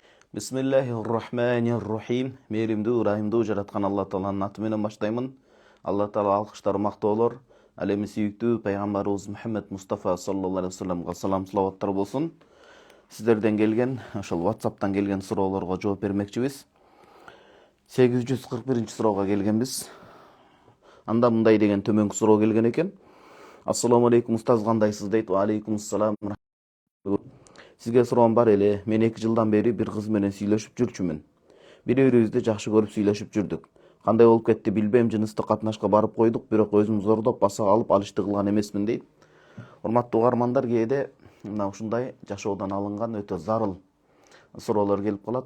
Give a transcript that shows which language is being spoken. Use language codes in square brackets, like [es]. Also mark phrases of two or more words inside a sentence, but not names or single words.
[ar] بسم الله الرحمن الرحيم. [ky] Мейримдүү, ырайымдуу жараткан Алла Тааланын аты менен баштаймын. Алла Таала алкыштар мактоолор. Ал эми сүйүктүү пайгамбарыбыз Мухаммед Мустафа [ar] صلى الله عليه وسلم [ky] салам салаваттар болсун. Сиздерден келген, ошол WhatsApp'тан келген суроолорго жооп бермекчибиз. 841 суроого келгенбиз. Анда мындай деген төмөнкү суроо келген экен. [ar] السلام عليكم [ky] устаз, кандайсыз дейт. [ar] وعليكم السلام. [ky] Сизге суроом бар эле. Мен 2 жылдан бери бир кыз менен сүйлөшүп жүрчүмүн. Бири-бирибизди жакшы көрүп сүйлөшүп жүрдүк. Кандай болуп кетти билбейм, жыныстык катнашка барып койдук, бирок өзүм зордоп баса алып алышты кылган эмесмин дейт. Урматтуу угармандар, кээде мына ушундай жашоодон алынган өтө зарыл суроолор келип калат.